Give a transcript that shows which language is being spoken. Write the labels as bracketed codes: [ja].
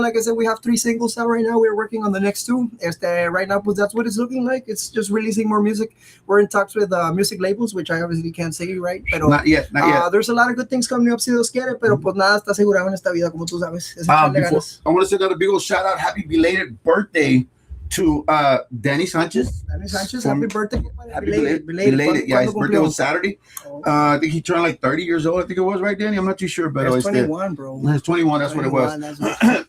[en] Like I said, we have 3 singles out right now. We're working on the next 2. Right now, that's what it's looking like. It's just releasing more music. We're in talks with music labels, which I obviously can't say, right? [es] Pero, [en] not yet. There's a lot of good things coming up, [es] si Dios quiere, pero pues nada está asegurado en esta vida, como tú sabes. [en] I want to send out a big old shout out. Happy belated birthday to Danny Sanchez. Happy birthday. Happy belated. Yeah, his birthday was Saturday. I think he turned like 30 years old. I think it was, right, Danny? I'm not too sure, but it's 21, bro. It's 21. That's 21, what it was.